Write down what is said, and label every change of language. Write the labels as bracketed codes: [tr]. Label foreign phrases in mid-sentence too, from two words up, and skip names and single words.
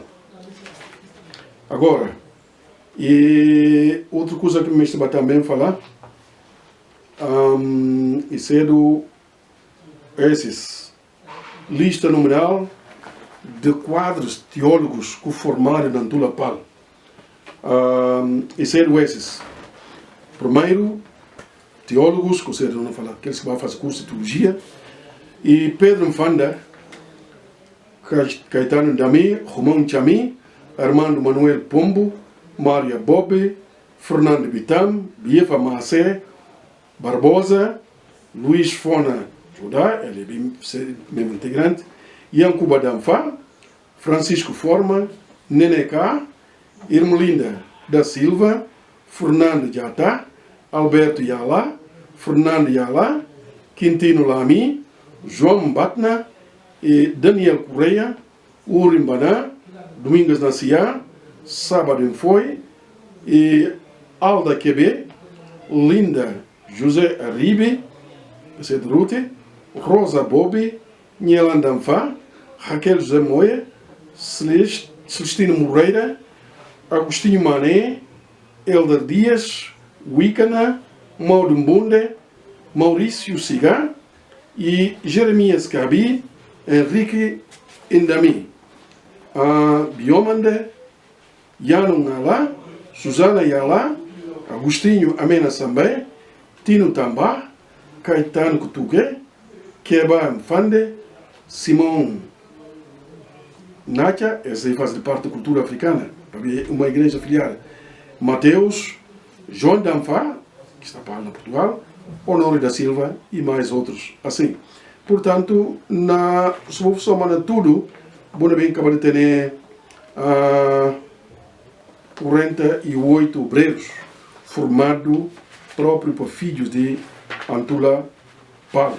[pt] Agora, e outra coisa que me estava também falar, e cedo esses lista numeral de quadros teólogos que formaram na Antula Pal. E são esses. Primeiro, teólogos, que vocês não falar, aqueles que vão fazer curso de teologia, e Pedro Mfanda, Caetano Dami, Romão Chami, Armando Manuel Pombo, Mária Bobe, Fernando Bitam, Biefa Macé, Barbosa, Luís Fona Judá, ele é membro integrante, Yancuba Danfa, Francisco Forma, Neneca, Irmelinda da Silva, Fernando Jata, Alberto Yala, Fernando Yala, Quintino Lami, João Batna, e Daniel Correia, Urim Baná, Domingos Nacia, Sábado em Foi, e Alda Quebe, Linda José Arribe, Rute, Rosa Bobi, Nielan Danfa, Raquel José Moia, Celestino Moreira, Agostinho Mané, Elder Dias, Wicana, Mauro Mbunde, Maurício Siga e Jeremias Cabi, Henrique Indami, Biomande, Yano Ngala, Susana Yala, Agostinho Amena Sambé, Tino Tamba, Caetano Kutuke, Keba Mfande, Simão Nacha, esse faz parte da cultura africana, uma igreja filiada, Mateus, João Danfa, que está para Portugal, Honório da Silva e mais outros assim. Portanto, se vou somar tudo, vou bem acabar de ter 48 obreiros formados próprios para filhos de Antula Pal.